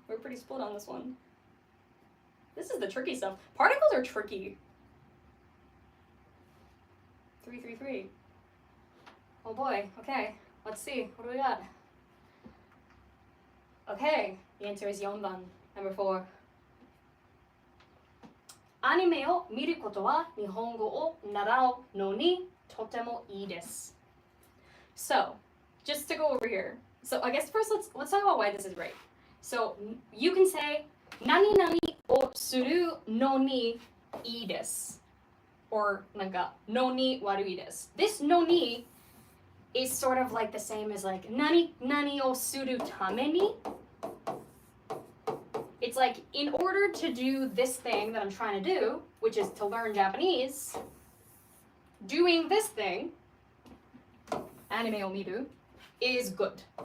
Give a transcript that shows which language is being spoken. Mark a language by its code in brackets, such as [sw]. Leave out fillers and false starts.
[en] We're pretty split on this one. This is the tricky stuff. Particles are tricky. 3, 3, 3. Oh boy, okay. Let's see, what do we got? Okay, the answer is 4番, number 4. [ja] アニメを見ることは日本語を習うのにとてもいいです. [en] So, just to go over here. So I guess first let's talk about why this is right. So you can say [ja] 何々をするのにいいです. Or なんかのに悪いです. [en] This のにis sort of like the same as like [ja] 何々をするために [en] It's like in order to do this thing that I'm trying to do, which is to learn Japanese, doing this thing, [ja] anime o miru, [en] is good.